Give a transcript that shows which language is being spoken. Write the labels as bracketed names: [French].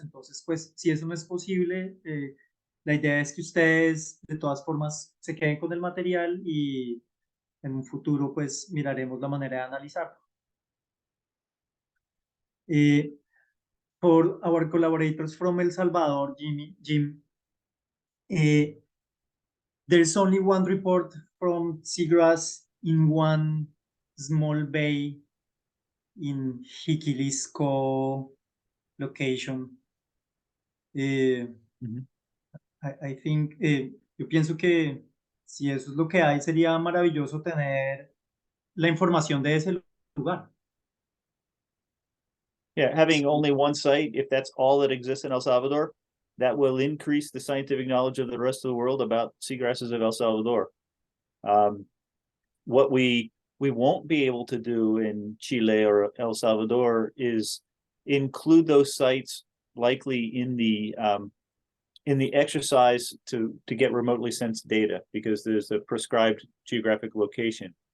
[Spanish] Entonces, pues, si eso no es posible, la idea es que ustedes de todas formas se queden con el material y en un futuro, pues, miraremos la manera de analizarlo. [English] For our collaborators from El Salvador, Jim, there's only one report from seagrass in one small bay in Jiquilisco location. I think, [Spanish] yo pienso que si eso es lo que hay, sería maravilloso tener la información de ese lugar. [English] Yeah, having only one site, if that's all that exists in El Salvador, that will increase the scientific knowledge of the rest of the world about seagrasses of El Salvador. What we won't be able to do in Chile or El Salvador is include those sites likely in the exercise to get remotely sensed data, because there's a prescribed geographic location.